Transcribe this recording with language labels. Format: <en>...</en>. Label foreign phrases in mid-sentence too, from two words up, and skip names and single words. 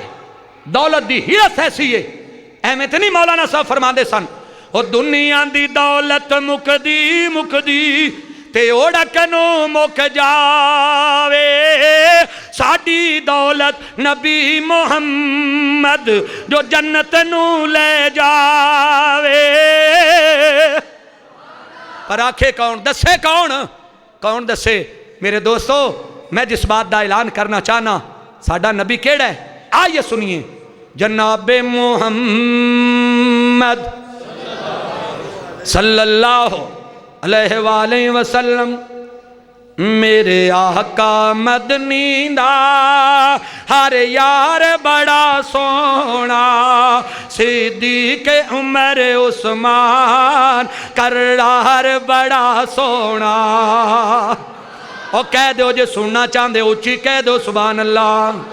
<pa>ਦੌਲਤ ਦੀ ਹਿਰਸ ਐਸੀ ਹੈ, ਐਵੇਂ ਤੇ ਨਹੀਂ ਮੌਲਾਨਾ ਸਾਹਬ ਫ਼ਰਮਾਂਦੇ ਸਨ ਓ ਦੁਨੀਆ ਦੀ ਦੌਲਤ ਮੁੱਕਦੀ ਮੁੱਕਦੀ ਤੇ ਓੜਕ ਨੂੰ ਮੁੱਕ ਜਾਵੇ, ਸਾਡੀ ਦੌਲਤ ਨਬੀ ਮੁਹੰਮਦ ਜੋ ਜੰਨਤ ਨੂੰ ਲੈ ਜਾਵੇ। ਪਰ ਆਖੇ ਕੌਣ? ਦੱਸੇ ਕੌਣ? ਕੌਣ ਦੱਸੇ?</pa> <ur>میرے دوستوں میں جس بات کا اعلان کرنا چاہنا,</ur> <pa>ਸਾਡਾ ਨਬੀ ਕਿਹੜਾ ਹੈ?</pa> <ur>آئیے سنیے، جنابِ محمد</ur> <ar>صلى الله عليه وسلم</ar> <pa>ਮੇਰੇ ਆਕਾ ਮਦਨੀ ਦਾ ਹਰ ਯਾਰ ਬੜਾ ਸੋਹਣਾ, ਸਿੱਦੀਕ਼ ਉਮਰ ਉਸਮਾਨ ਕੱਰਾਰ ਬੜਾ ਸੋਹਣਾ। ਔਰ ਕਹਿ ਦੋ ਜੇ ਸੁਣਨਾ ਚਾਹਤੇ ਉੱਚੀ ਕਹਿ ਦੋ ਸੁਭਾਨ</pa> <ar>الله.</ar>